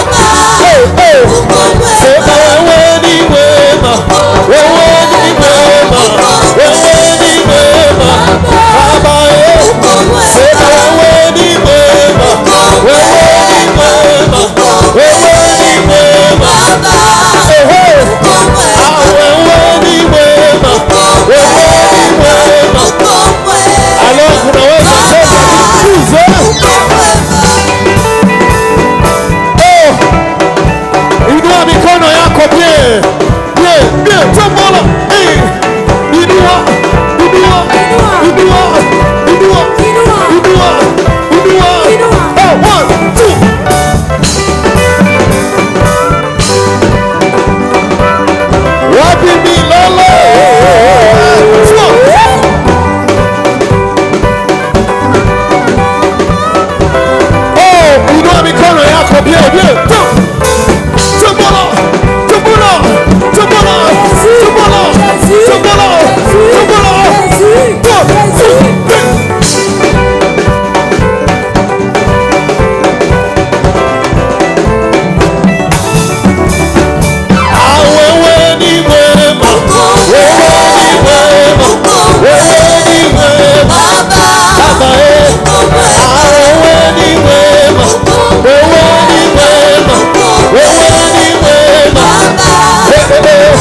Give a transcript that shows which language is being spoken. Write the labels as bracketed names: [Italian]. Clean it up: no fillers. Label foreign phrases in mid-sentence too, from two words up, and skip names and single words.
[Swahili] sema wewe ni mwema, wewe ni mwema, wewe ni mwema Baba, sema wewe ni mwema, wewe ni mwema, wewe ni mwema, wewe ni mwema, wewe ni mwema. Alors unaweza sema nikuze, inua mikono yako [French] bien bien bien, [Swahili] tombola, inua inua inua inua inua inua, oh 1 2 wapi milele, oh inua mikono yako [French] bien bien, [Lingala] tombola tombola tombola tombola tombola [Swahili] wewe ni mwema, wewe ni mwema, wewe ni mwema Baba, wewe ni mwema, wewe ni mwema, wewe ni mwema, wewe ni